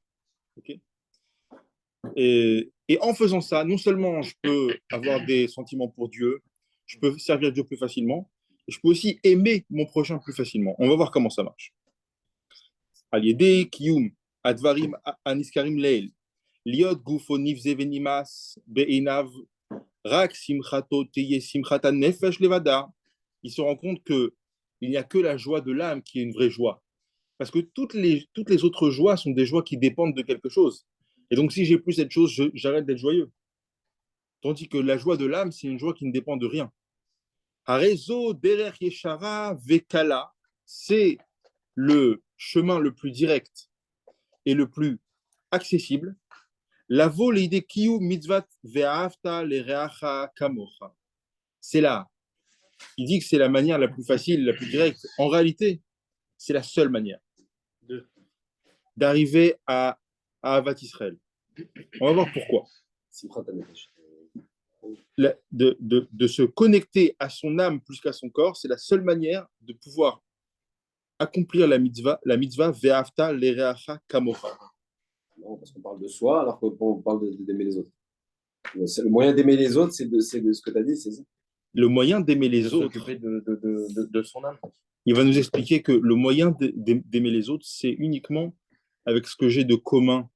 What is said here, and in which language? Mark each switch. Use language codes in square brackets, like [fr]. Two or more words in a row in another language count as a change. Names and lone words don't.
[fr] Okay, et en faisant ça, non seulement je peux avoir des sentiments pour Dieu, je peux servir Dieu plus facilement, et je peux aussi aimer mon prochain plus facilement. On va voir comment ça marche. [he] על ידי קיום הדברים הנזכרים לעיל להיות גופו נבזה ונמאס בעיניו רק שמחתו תהיה שמחת הנפש לבדה. [fr] Il se rend compte qu'il n'y a que la joie de l'âme qui est une vraie joie. Parce que toutes les autres joies sont des joies qui dépendent de quelque chose. Et donc, si j'ai plus cette chose, j'arrête d'être joyeux. Tandis que la joie de l'âme, c'est une joie qui ne dépend de rien. [he] הרי זו דרך ישרה וקלה, [fr] c'est le chemin le plus direct et le plus accessible. [he] לבוא לידי קיום מצות ואהבת לרעך כמוך. [fr] C'est là. Il dit que c'est la manière la plus facile, la plus directe. En réalité, c'est la seule manière d'arriver à Ahavat Israël. On va voir pourquoi. De se connecter à son âme plus qu'à son corps, c'est la seule manière de pouvoir accomplir la mitzvah [he] ואהבת לרעך כמוך. [fr] Non, parce qu'on parle de soi alors qu'on parle d'aimer les autres. Le moyen d'aimer les autres, c'est de ce que tu as dit, c'est ça. Le moyen d'aimer de les autres, s'occuper de son âme. il va nous expliquer que le moyen d'aimer les autres, c'est uniquement avec ce que j'ai de commun